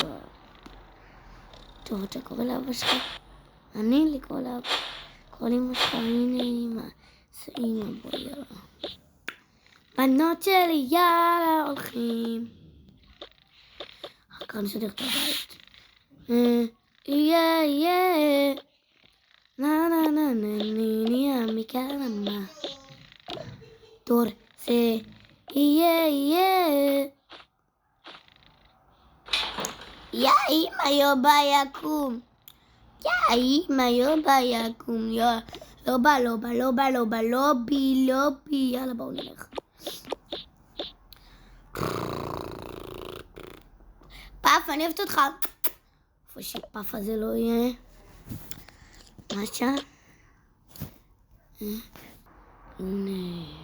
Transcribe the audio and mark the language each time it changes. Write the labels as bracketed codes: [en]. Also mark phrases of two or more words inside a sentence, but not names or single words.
[he] טוב, אתה קורא לאבא שלך? אני לקרוא לאבא. קורא לאמא שלך, הנה אמא. זה אמא, בוא יאללה. בנות שלי, יאללה, הולכים. אחר כך נסדר את הבית. Yeah. Na ni a mi caramba. Torce. Yeah. Ya ima yo bayakum. Ya. loba. Lobby. יאללה בואו נלך. פאף, אני אוהבת אותך. איפה שפאף הזה לא יהיה. מה שם? הנה.